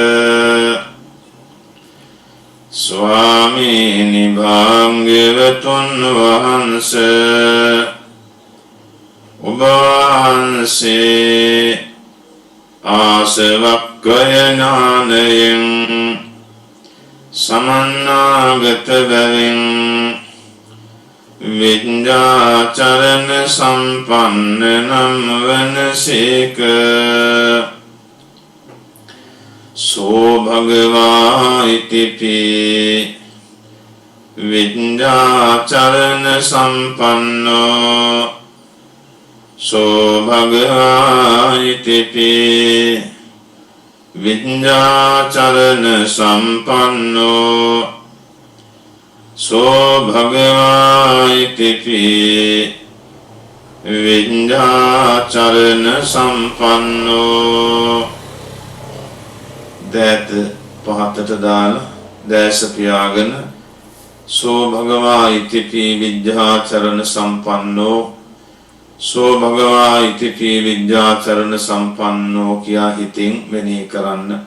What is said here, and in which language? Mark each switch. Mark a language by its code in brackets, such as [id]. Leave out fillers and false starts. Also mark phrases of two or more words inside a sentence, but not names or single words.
[si] ස්වාමීනි භාග්‍යවතුන් වහන්සේ ඔබ වහන්සේ ආසවක්ඛය ඥානයෙන් සමන්නාගත බැවින් විඤ්ඤාචරණ සම්පන්න නම් වනසේක. [pi] සෝ භගවා ඉතිපි විඤ්ඤාචරණ සම්පන්නෝ සෝ භගවා ඉතිපි විඤ්ඤාචරණ සම්පන්නෝ සෝ භගවා ඉතිපි විඤ්ඤාචරණ සම්පන්නෝ. [si] දෑත පහතට දාලා දැස පියාගෙන [pi] සෝ භගවා ඉතිපි විඤ්ඤාචරණ සම්පන්නෝ සෝ භගවා ඉතිපි විඤ්ඤාචරණ සම්පන්නෝ [si] කියා හිතින් මෙනෙහි කරන්න.